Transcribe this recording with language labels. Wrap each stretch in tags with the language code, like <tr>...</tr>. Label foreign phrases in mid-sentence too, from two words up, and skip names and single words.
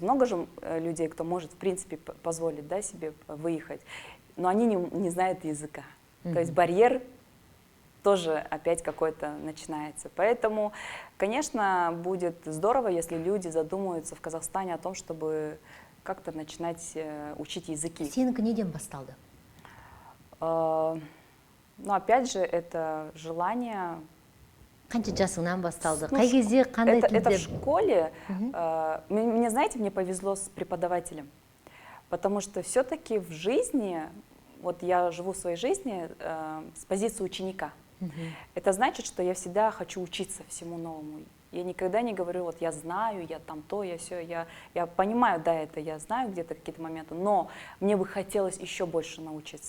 <ru>Много же людей, кто может, в принципе, позволить, да, себе выехать, но они не знают языка. То есть барьер тоже опять какой-то начинается. Поэтому, конечно, будет здорово, если люди задумаются в Казахстане о том, чтобы как-то начинать учить языки.</ru> <kk>Сенікі неден басталды?</kk> <ru>Ну, опять же, это желание...</ru> <kk>Қанша жасыңнан басталды? Қай кезде қандай тілдер?</kk> <ru>Это в школе. Мне, знаете, мне повезло с преподавателем, потому что все-таки в жизни, вот я живу в своей жизни с позиции ученика. Это значит, что я всегда хочу учиться всему новому. Я никогда не говорю, вот я знаю, я там то, я все, я понимаю, да, это я знаю где-то какие-то моменты, но мне бы хотелось еще больше научиться.</ru>